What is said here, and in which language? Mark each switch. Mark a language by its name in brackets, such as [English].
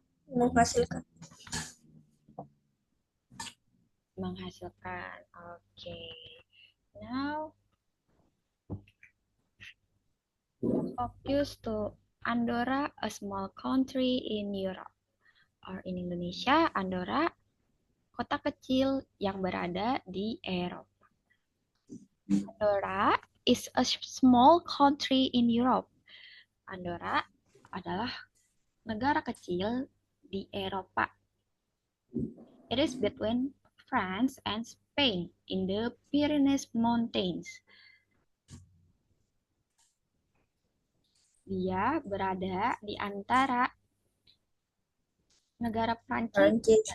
[Indonesian] menghasilkan, Menghasilkan. Okay. [English] Now focus to Andorra, a small country in Europe. Or in Indonesia, [Indonesian] Andorra, kota kecil yang berada di Eropa. [English] Andorra is a small country in Europe. [Indonesian] Andorra adalah negara kecil di Eropa. [English] It is between France and Spain in the Pyrenees Mountains. [Indonesian] Dia berada di antara negara Prancis Prancis